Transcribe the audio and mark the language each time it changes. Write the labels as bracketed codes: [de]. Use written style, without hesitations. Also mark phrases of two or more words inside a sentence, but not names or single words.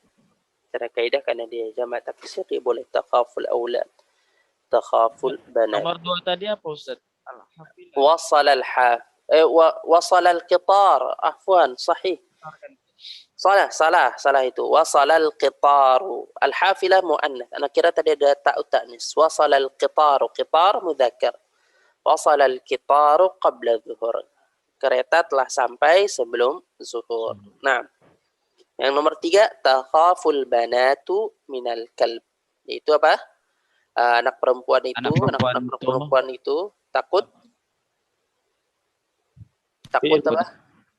[id] Secara kaidah karena dia jamak taksir, dia boleh [ar] تخاف الأولاد. تخاف البنات. [id] Nomor 2 tadi apa, Ustaz? [ar] وصل القطار. عفوا، صحيح. [id] Salah itu. [ar] وصل القطارُ. الحافلة مؤنث. [id] Ana kira tadi ada [ar] تاء تأنيث. وصل القطارُ. قطار مذكر. وصل القطارُ قبل ظهر. [id] Kereta telah sampai sebelum zuhur. Nah, yang nomor 3, [ar] تخاف البناتُ من الكلب. [id] Itu apa? Anak perempuan itu takut apa?